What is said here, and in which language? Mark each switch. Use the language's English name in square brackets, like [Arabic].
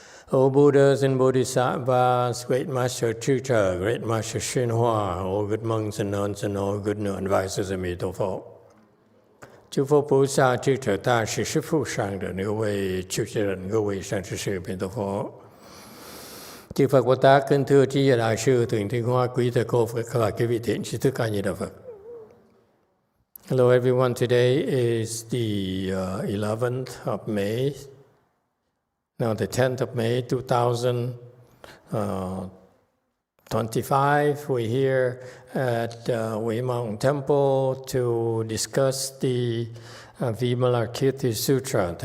[English] O Buddhas and Bodhisattvas, Great Master Sutra, Great Master YongHua, all good monks and nuns and all good advisors of Emitofuo. [Chinese] 诸佛菩萨、智者大师、师父上人、各位出家人、各位善知识、弥陀佛。 [Vietnamese] Chư Phật Bồ Tát kính thưa trí giả đại sư Thượng Thiên Hoa quý thầy cô Phật và các vị thiện trí thức ca Di Đà Phật. [English] Hello everyone, today is the 11th of May. Now, the 10th of May, 2025, we're here at Mountain Temple to discuss the Vimalakirti Sutra.